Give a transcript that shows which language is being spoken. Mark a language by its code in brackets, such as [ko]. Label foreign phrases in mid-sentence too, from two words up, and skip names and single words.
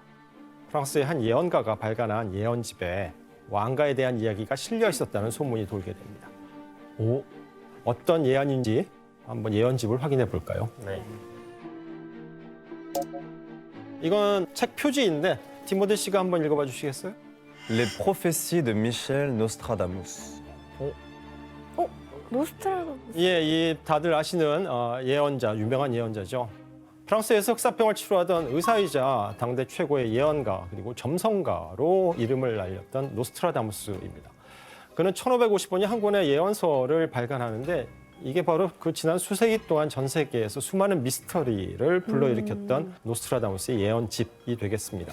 [ko] 프랑스의 한 예언가가 발간한 예언집에 왕가에 대한 이야기가 실려 있었다는 소문이 돌게 됩니다. 어떤 예언인지 한번 예언집을 확인해 볼까요? 네. 이건 책 표지인데 디모데 씨가 한번 읽어봐 주시겠어요? [fr] Les prophéties de Michel Nostradamus. [ko] 노스트라다무스. 예, 이 다들 아시는 예언자, 유명한 예언자죠. 프랑스에서 흑사병을 치료하던 의사이자 당대 최고의 예언가 그리고 점성가로 이름을 알렸던 노스트라다무스입니다. 그는 1555년 한 권의 예언서를 발간하는데 이게 바로 그 지난 수세기 동안 전 세계에서 수많은 미스터리를 불러일으켰던 노스트라다무스의 예언집이 되겠습니다.